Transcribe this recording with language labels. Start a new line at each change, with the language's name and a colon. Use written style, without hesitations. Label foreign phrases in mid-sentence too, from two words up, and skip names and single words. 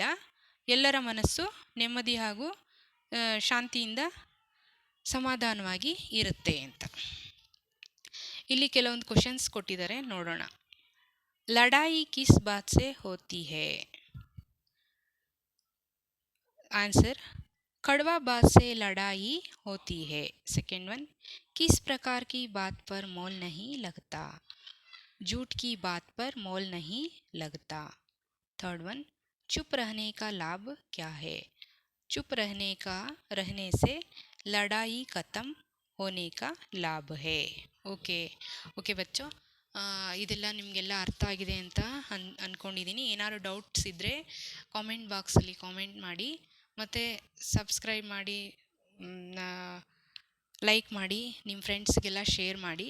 Kannada: ಎಲ್ಲರ ಮನಸ್ಸು ನೆಮ್ಮದಿ ಹಾಗೂ ಶಾಂತಿಯಿಂದ ಸಮಾಧಾನವಾಗಿ ಇರುತ್ತೆ ಅಂತ. ಇಲ್ಲಿ ಕೆಲವೊಂದು ಕ್ವಶನ್ಸ್ ಕೊಟ್ಟಿದ್ದಾರೆ, ನೋಡೋಣ.
Hindi: लड़ाई किस बात से होती है?
Kannada: ಆನ್ಸರ್,
Hindi: कड़वा बात से लड़ाई होती है.
English: second one,
Hindi: किस प्रकार की बात पर मोल नहीं लगता? झूठ की बात पर मोल नहीं लगता.
English: third one,
Hindi: चुप रहने का लाभ क्या है? चुप रहने से लड़ाई खत्म होने का लाभ है.
Kannada: ಓಕೆ ಬಚ್ಚೋ, ಇದೆಲ್ಲ ನಿಮಗೆಲ್ಲ ಅರ್ಥ ಆಗಿದೆ ಅಂತ ಅಂದ್ಕೊಂಡಿದ್ದೀನಿ. ಏನಾದ್ರು ಡೌಟ್ಸ್ ಇದ್ದರೆ ಕಾಮೆಂಟ್ ಬಾಕ್ಸಲ್ಲಿ ಕಾಮೆಂಟ್ ಮಾಡಿ, ಮತ್ತು ಸಬ್ಸ್ಕ್ರೈಬ್ ಮಾಡಿ, ಲೈಕ್ ಮಾಡಿ, ನಿಮ್ಮ ಫ್ರೆಂಡ್ಸ್ಗೆಲ್ಲ ಶೇರ್ ಮಾಡಿ.